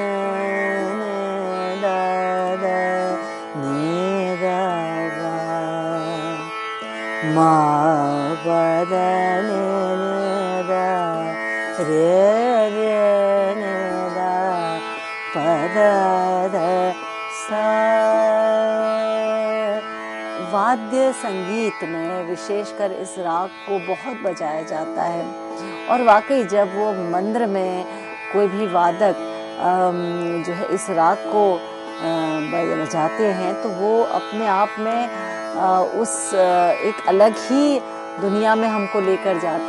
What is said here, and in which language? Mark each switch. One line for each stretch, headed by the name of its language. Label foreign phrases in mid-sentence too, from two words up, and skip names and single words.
Hindi: ध ध नि ध ग म प ध नि ध रे रे नि ध प ध ध सा। वाद्य संगीत में विशेषकर इस राग को बहुत बजाया जाता है। और वाकई जब वो मंद्र में कोई भी वादक जो है इस राग को बजाते हैं तो वो अपने आप में उस एक अलग ही दुनिया में हमको लेकर जाता है।